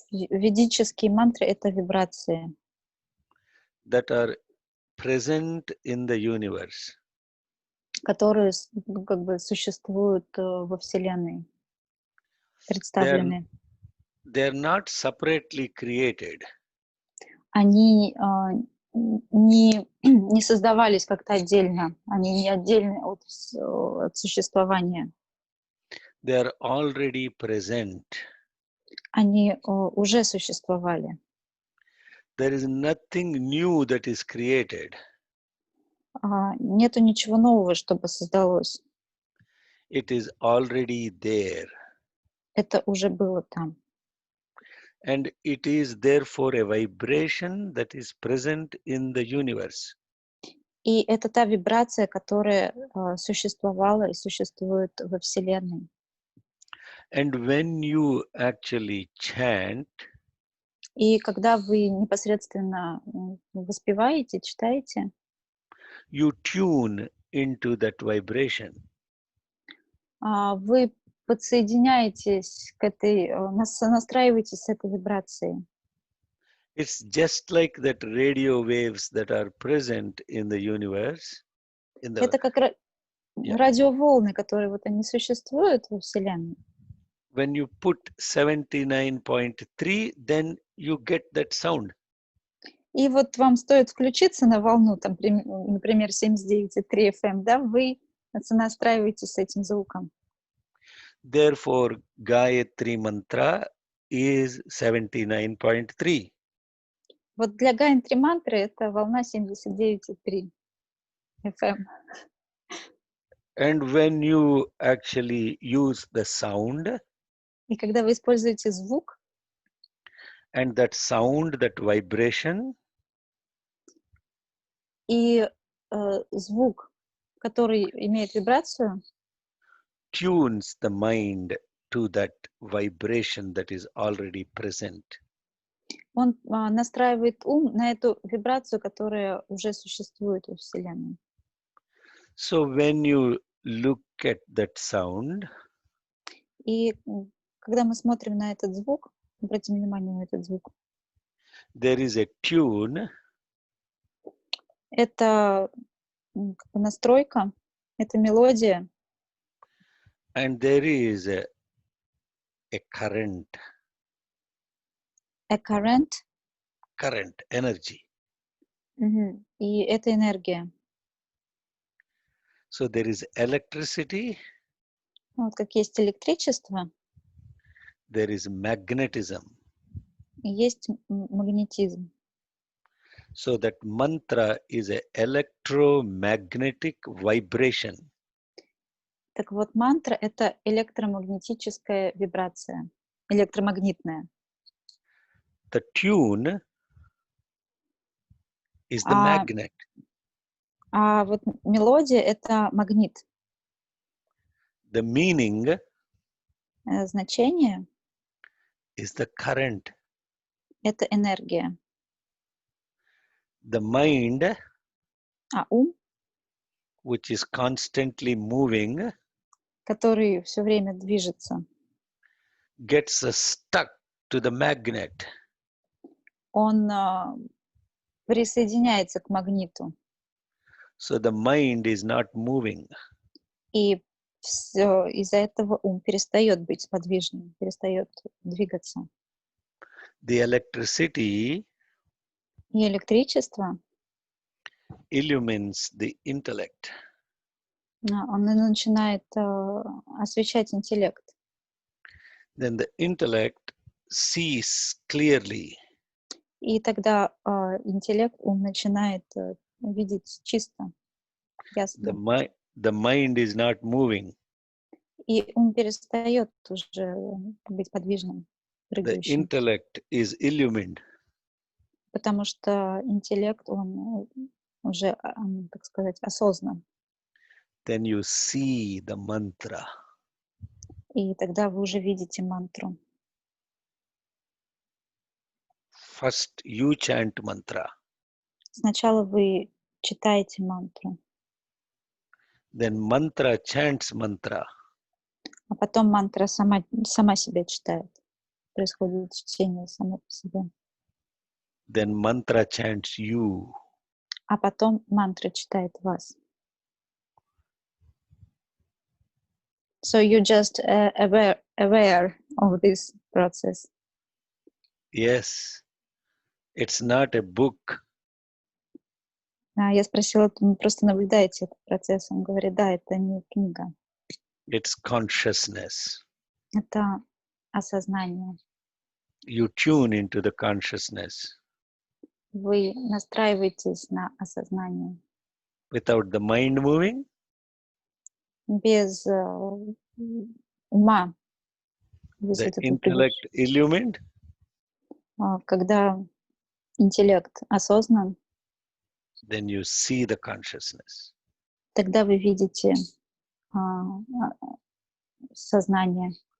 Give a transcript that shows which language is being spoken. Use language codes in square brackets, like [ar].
[ru] Ведические мантры — это вибрации, [en] that are present in the universe. [ru] которые как бы существуют во Вселенной, представлены. [en] They are not separately created. [ru] Они не создавались как-то отдельно, они не отдельны от существования. [en] They are already present. [ru] Они уже существовали. [en] There is nothing new that is created. [ru] Нету ничего нового, чтобы создалось. [en] It is already there. [ru] Это уже было там. [en] And it is therefore a vibration that is present in the universe. [ru] И это та вибрация, которая существовала и существует во Вселенной. [en] And when you actually chant, [ru] И когда вы непосредственно воспеваете, читаете, [en] you tune into that vibration. [ru] вы подсоединяетесь к этой, настраиваетесь с этой вибрацией. [en] It's just like that radio waves that are present in the universe. [ru] Это как радиоволны, которые вот они существуют во Вселенной. [en] When you put 79.3, then you get that sound. [ru] И вот вам стоит включиться на волну, там, например, 79,3 FM, да, вы настраиваетесь с этим звуком. [en] Therefore, Gayatri Mantra is 79.3. [ru] Вот для Гайатри мантры это волна 79,3 FM. [en] And when you actually use the sound, [ru] И когда вы используете звук, [en] and that sound, that vibration, [ru] и звук, который имеет вибрацию, [en] tunes the mind to that vibration that is already present. [ru] он настраивает ум на эту вибрацию, которая уже существует во Вселенной. [en] So when you look at that sound, [ru] И когда мы смотрим на этот звук, обратим внимание на этот звук, [en] there is a tune, [ru] это как бы настройка, это мелодия, [en] and there is a current, current, energy. [ru] и это энергия. [en] So there is electricity, [ru] Вот как есть электричество, [en] there is magnetism. [ru] и есть магнетизм. [en] So that mantra is an electromagnetic vibration. [ru] Так вот, мантра — это электромагнетическая вибрация, электромагнитная. [en] The tune is the magnet. [ru] А вот мелодия — это магнит. [en] The meaning [ru] Значение [en] is the current. [ru] — это энергия. [en] The mind, [ru] А ум, [en] which is constantly moving, [ru] который все время движется, [en] gets stuck to the magnet. [ru] он присоединяется к магниту. [en] So the mind is not moving. [ru] И все, из-за этого ум перестает быть подвижным, перестает двигаться. [en] The electricity [ru] И электричество, [en] illumines the intellect. [ru] оно начинает освещать интеллект. [en] Then the intellect sees clearly. [ru] И тогда интеллект, ум начинает видеть чисто, ясно. [en] The mind is not moving. [ru] И ум перестает уже быть подвижным, [en] The [ru] прыгающим. [en] intellect is illumined. [ru] Потому что интеллект, он уже, так сказать, осознан. [en] Then you see the mantra. [ru] И тогда вы уже видите мантру. [en] First you chant mantra. [ru] Сначала вы читаете мантру, [en] Then mantra chants mantra. [ru] а потом мантра сама себя читает. Происходит чтение само по себе. [en] Then mantra chants you. [ru] А потом мантра читает вас. [en] So you just aware of this process. Yes, it's not a book. [ru] Я спросила, вы просто наблюдаете этот процесс? Он говорит, да, это не книга. [en] It's consciousness. [ru] Это осознание. [en] You tune into the consciousness. [ru] Вы настраиваетесь на осознание. [en] Without the mind moving, [ru] Без ума. Без вот этого [en] intellect illumined, [ru] когда интеллект осознан, [en] then you see the consciousness. [ru] тогда вы видите сознание.